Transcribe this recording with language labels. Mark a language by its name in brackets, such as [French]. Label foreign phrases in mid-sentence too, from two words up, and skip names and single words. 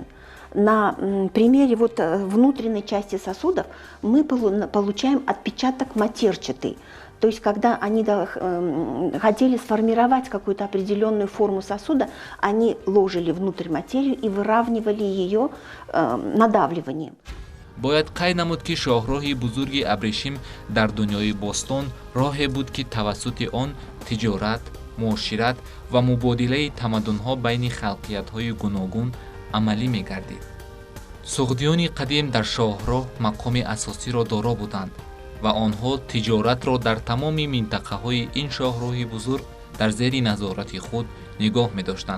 [Russian] На примере вот внутренней части сосудов мы получаем отпечаток матерчатый. То есть, когда они хотели сформировать какую-то определенную форму сосуда, они ложили внутрь материю и выравнивали ее надавливанием. [Tajik] бояд қайд намуд ки шоҳроҳи бузурги абрешим дар дунёи бостон роҳе буд ки тавассути он тиҷорат, муошират ва мубодилаи тамаддунҳо байни халқиятҳои гуногун амалӣ мегардид. суғдиёни қадим дар шоҳроҳ мақоми асосиро доро буданд ва онҳо тиҷоратро дар тамоми минтақаҳои ин шоҳроҳи бузург дар зери назорати худ нигоҳ медоштанд.